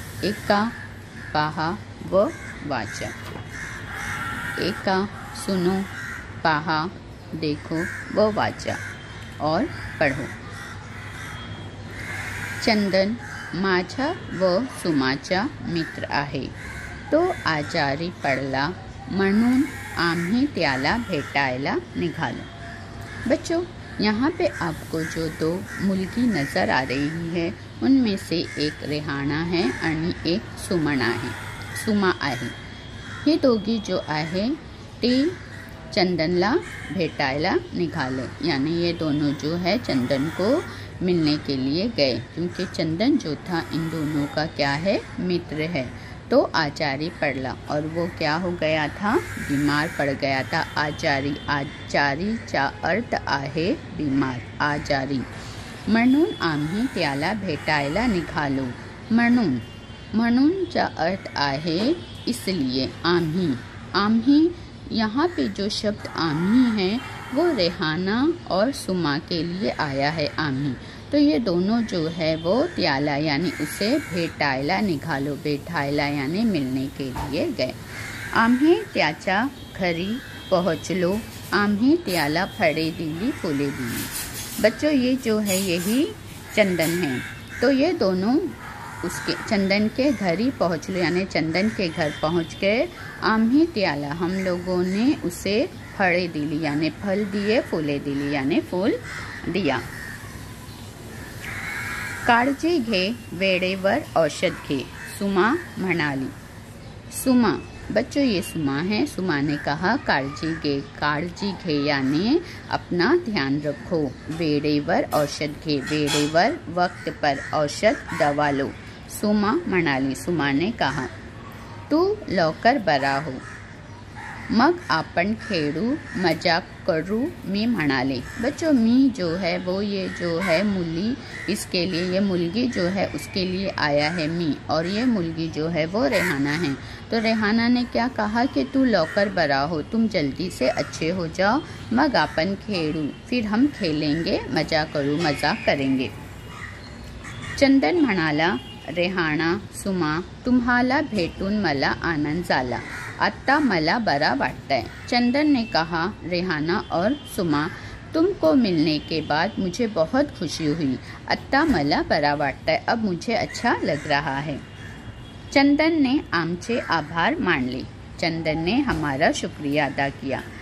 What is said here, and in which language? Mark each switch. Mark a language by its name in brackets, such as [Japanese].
[Marathi] एका, पहा व वाचा। एका, सुनो, पहा, देखो व वाचा [Hindi] और पढ़ो। [Marathi] चंदन माझा व सुमाचा मित्र आहे। तो आजारी पडला म्हणून आम्ही त्याला भेटायला निघालो। [Hindi] बच्चों, यहाँ पे आपको जो दो मुलगी नज़र आ रही है उनमें से एक रेहाना है [Marathi] आणि एक सुमा आहे। हे दोघी जो आहे ती चंदनला भेटायला निघाले, [Hindi] यानी ये दोनों जो है चंदन को मिलने के लिए गए, क्योंकि चंदन जो था इन दोनों का क्या है, मित्र है। [Marathi] तो आजारी पडला, [Hindi] और वो क्या हो गया था, बीमार पड़ गया था। [Marathi] आजारी चा अर्थ आहे बीमार, आजारी। म्हणून आम्ही त्याला भेटायला निघालो। म्हणून चा अर्थ आहे [Hindi] इसलिए, आम्ही यहाँ पे जो शब्द आम्ही है वो रेहाना और सुमा के लिए आया है आम्ही। तो ये दोनों जो है वो त्याला यानी उसे भेटायला निघालो, भेटायला यानी मिलने के लिए गए। [Marathi] आम्ही त्याच्या घरी पहुँचलो, आम्ही त्याला फळे दिली, फुले दिली। [Hindi] बच्चों, ये जो है यही चंदन है। तो ये दोनों उसके चंदन के घर ही पहुँचलो यानी चंदन के घर पहुँच गए। [Marathi] आम्ही त्याला [Hindi] हम लोगों ने उसे [Marathi] फळे दिली [Hindi] यानी फल दिए, [Marathi] फुले दिली [Hindi] यानी फूल दिया। [Marathi] काळजी घे, वेळेवर औषध घे, सुमा म्हणाली। [Hindi] सुमा, बच्चों ये सुमा है। सुमा ने कहा [Marathi] काळजी घे [Hindi] यानी अपना ध्यान रखो। [Marathi] वेळेवर औषध घे, वेळेवर [Hindi] वक्त पर [Marathi] औषध [Hindi] दवा लो, [Marathi] सुमा म्हणाली। [Hindi] सुमा ने कहा [Marathi] तू लवकर बरा हो, मग आपण खेळू, मजाक करू, मी म्हणाले। [Hindi] बच्चों, मी जो है वो ये जो है मुली, इसके लिए ये मुलगी जो है उसके लिए आया है मी, और ये मुलगी जो है वो रेहाना है। तो रेहाना ने क्या कहा कि [Marathi] तू लवकर बरा हो, [Hindi] तुम जल्दी से अच्छे हो जाओ, [Marathi] मग आपण खेळू, [Hindi] फिर हम खेलेंगे, [Marathi] मजा करू, [Hindi] मजाक करेंगे। [Marathi] चंदन म्हणाला, रेहाना, सुमा, तुम्हाला भेटून मला आनंद झाला, आता मला बरा वाटतंय। [Hindi] चंदन ने कहा, रेहाना और सुमा, तुमको मिलने के बाद मुझे बहुत खुशी हुई, [Marathi] आता मला बरा वाटतंय, [Hindi] अब मुझे अच्छा लग रहा है। चंदन ने [Marathi] आमचे आभार मानले, [Hindi] चंदन ने हमारा शुक्रिया अदा किया।